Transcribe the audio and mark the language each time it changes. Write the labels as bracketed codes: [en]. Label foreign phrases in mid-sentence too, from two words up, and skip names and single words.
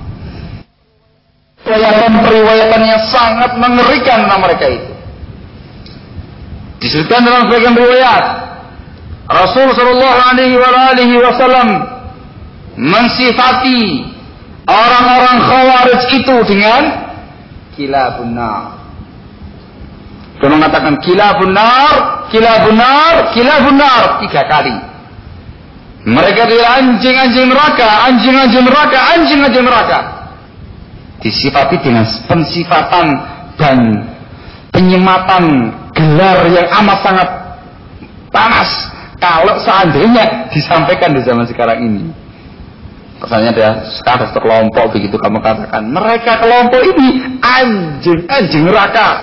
[id] Periwayatan yang sangat mengerikan tentang mereka itu disebutkan dalam sebagian riwayat. Rasul [ar] صلى الله عليه وسلم [id] mensifati orang-orang Khawarij itu dengan [ar] كلاب النار, [id] Dia mengatakan [ar] كلاب النار, كلاب النار, كلاب النار [id] 3 kali. Mereka adalah anjing-anjing neraka, anjing-anjing neraka, anjing-anjing neraka. Disifati dengan pensifatan dan penyematan gelar yang amat sangat panas. Kalau seandainya disampaikan di zaman sekarang ini, misalnya ada sekarang satu kelompok begitu kamu katakan, mereka kelompok ini anjing neraka.